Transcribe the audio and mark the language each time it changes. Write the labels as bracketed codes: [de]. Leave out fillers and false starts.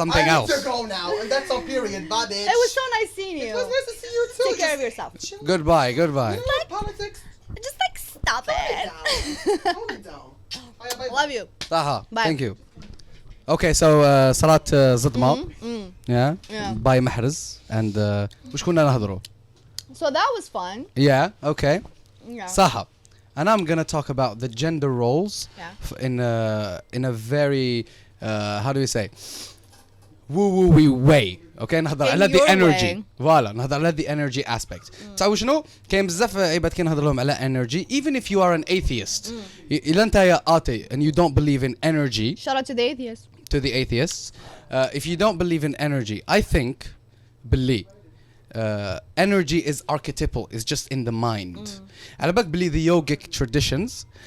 [en] I need to go now, and that's on period. Bye, bitch. It was so nice seeing you. It was nice to see you too. Take care of yourself. Goodbye. You like politics? Just like stop it. Calm it down. Love you. Taha. Bye. Thank you. Okay, so [ar] صلاة زدمة. [en] Yeah. By [ar] محرز [en] and [ar] وش كنا نهضروا? [en] So that was fun. Yeah. Okay. Yeah. [ar] صح. [en] And I'm gonna talk about the gender roles in a very how do you say woo way. Okay, [ar] نهضر على [en] the energy. [ar] فوالا نهضر على [en] the energy aspect. [ar] تعرفوا شنو؟ كاين بزاف عباد كي نهضر لهم على energy. [en] Even if you are an atheist, [ar] إلا أنت يا [en] atheist and you don't believe in energy. Shout out to the atheists. To the atheists, if you don't believe in energy, I think, believe. Energy is archetypal, it's just in the mind. [ar] على بالك بلي [en] the yogic traditions